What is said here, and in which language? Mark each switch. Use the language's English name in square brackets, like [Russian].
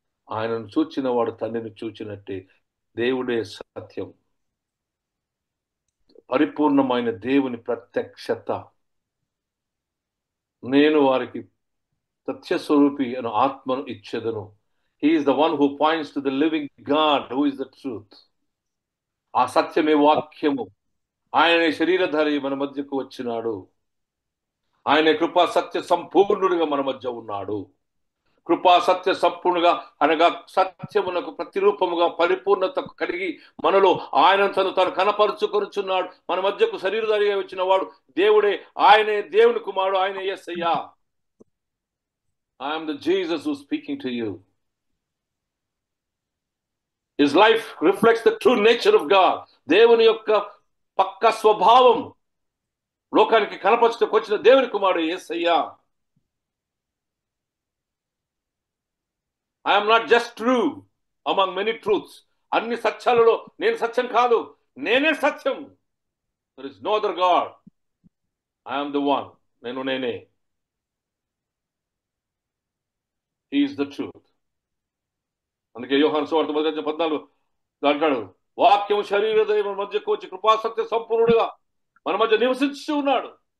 [Telugu] ఆయనను చూచిన వాడు తండ్రిని చూచినట్టే. దేవుడే సత్యం. పరిపూర్ణమైన దేవుని ప్రత్యక్షత. నేను వారికి సత్యస్వరూపి అను ఆత్మను ఇచ్చేదను. [English] He is the one who points to the living God, who is the truth. [Telugu] ఆ సత్యమే వాక్యము. ఆయన శరీరధారి మన మధ్యకు వచ్చినాడు. ఆయన కృపా సత్య సంపూర్ణుడిగా మన మధ్య ఉన్నాడు. కృపా సత్య సంపూర్ణుగా అనగా సత్యమునకు ప్రతిరూపముగా పరిపూర్ణత కలిగి మనలో ఆయన తను కనపరుచుకొనుచున్నాడు. మన మధ్యకు శరీరధారిగా వచ్చిన వాడు దేవుడే. ఆయనే దేవుని కుమారుడు. ఆయన యేసయ్యా. [English] I am the Jesus who is speaking to you. His life reflects the true nature of God. [Telugu] దేవుని యొక్క పక్క స్వభావం లోకానికి కనపరచుటకు వచ్చిన దేవుని కుమారుడు యేసయ్యా. [English] I am not just true among many truths. [Telugu] అన్ని సత్యాలలో నేను సత్యం కాదు, నేనే సత్యం. [English] There is no other God. I am the one. [Telugu] నేనే. [English] He is the truth. [Telugu] అందుకే యోహాను సువార్త 14 అంటాడు, వాక్యం శరీరధరి మన మధ్యకు వచ్చి కృపాసత్య సంపూర్ణుడుగా మన మధ్య నివసించి ఉన్నాడు.